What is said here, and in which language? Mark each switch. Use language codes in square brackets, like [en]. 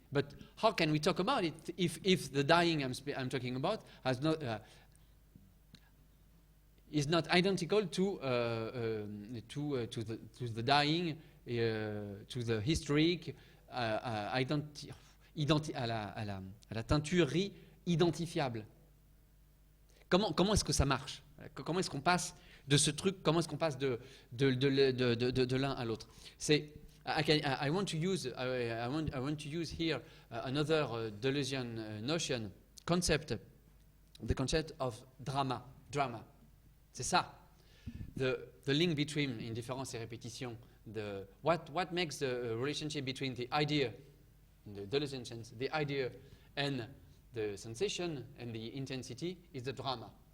[en] But how can we talk about it if the dying I'm talking about has not is not identical to the dying, to the historic, [fr] à la teinturerie identifiable. Comment est-ce que ça marche? Comment est-ce qu'on passe de ce truc? Comment est-ce qu'on passe de l'un à l'autre? [en] I want to use here another Deleuzian notion, the concept of drama. [fr] C'est ça. [en] The link between, in différence et répétition, what makes the relationship between the idea, in the Deleuzian sense, the idea and the sensation and the intensity is the drama.